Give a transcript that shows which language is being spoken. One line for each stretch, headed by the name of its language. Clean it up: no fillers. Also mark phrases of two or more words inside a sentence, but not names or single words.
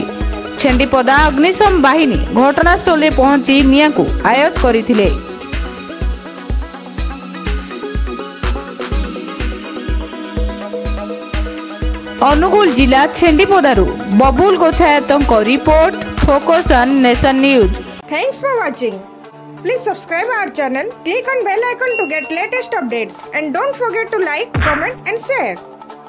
Odia: ଛେଣ୍ଡିପଦା ଅଗ୍ନିଶମ ବାହିନୀ ଘଟଣାସ୍ଥଳ ରେ ପହଞ୍ଚି ନିଆଁ କୁ ଆୟତ୍ତ କରିଥିଲେ। ଅନୁଗୁଳ ଜିଲ୍ଲା ଛେଣ୍ଡିପଦାରୁ ବବୁଲ ଗୋଛାୟତଙ୍କ ରିପୋର୍ଟ, फोकस ऑन नेशन न्यूज।
English: Thanks for watching. Please subscribe our channel, click on bell icon to get latest updates, and don't forget to like, comment and share.